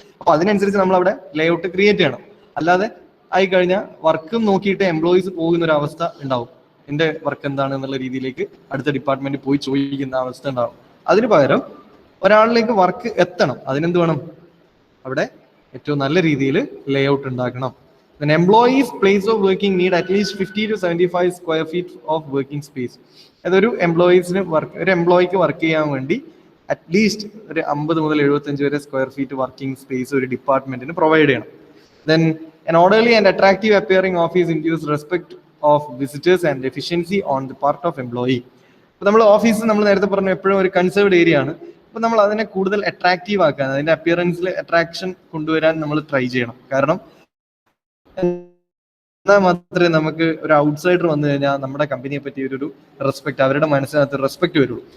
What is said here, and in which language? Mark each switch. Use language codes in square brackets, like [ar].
[ml] അപ്പൊ അതിനനുസരിച്ച് നമ്മൾ അവിടെ ലേഔട്ട് ക്രിയേറ്റ് ചെയ്യണം. അല്ലാതെ ആയി കഴിഞ്ഞാൽ വർക്കും നോക്കിയിട്ട് എംപ്ലോയീസ് പോകുന്ന ഒരു അവസ്ഥ ഉണ്ടാവും. എന്റെ വർക്ക് എന്താണ് എന്നുള്ള രീതിയിലേക്ക് അടുത്ത ഡിപ്പാർട്ട്മെന്റ് പോയി ചോദിക്കുന്ന അവസ്ഥ ഉണ്ടാവും. അതിന് പകരം ഒരാളിലേക്ക് വർക്ക് എത്തണം, അതിനെന്ത് വേണം, അവിടെ ഏറ്റവും നല്ല രീതിയിൽ ലേഔട്ട് ഉണ്ടാക്കണം. [en] Then employees place of working need at least 50 to 75 square feet of working space. [ml] അതൊരു എംപ്ലോയീസിന് ഒരു എംപ്ലോയിക്ക് വർക്ക് ചെയ്യാൻ വേണ്ടി അറ്റ്ലീസ്റ്റ് ഒരു 50 മുതൽ 75 വരെ സ്ക്വയർ ഫീറ്റ് വർക്കിംഗ് സ്പേസ് ഒരു ഡിപ്പാർട്ട്മെന്റിന് പ്രൊവൈഡ് ചെയ്യണം. [en] Then an orderly and attractive appearing office ensures respect of visitors and efficiency on the part of employee. [ml] അപ്പൊ നമ്മൾ ഓഫീസ് നമ്മൾ നേരത്തെ പറഞ്ഞു എപ്പോഴും ഒരു കൺസേർവ്ഡ് ഏരിയ ആണ്. അപ്പൊ നമ്മൾ അതിനെ കൂടുതൽ അട്രാക്റ്റീവ് ആക്കാൻ, അതിന്റെ അപ്പിയറൻസിൽ അട്രാക്ഷൻ കൊണ്ടുവരാൻ നമ്മൾ ട്രൈ ചെയ്യണം. കാരണം എന്നാൽ മാത്രമേ നമുക്ക് ഒരു ഔട്ട്സൈഡർ വന്നു കഴിഞ്ഞാൽ നമ്മുടെ കമ്പനിയെ പറ്റി ഒരു റെസ്പെക്ട്, അവരുടെ മനസ്സിനകത്ത് റെസ്പെക്ട് വരുള്ളൂ.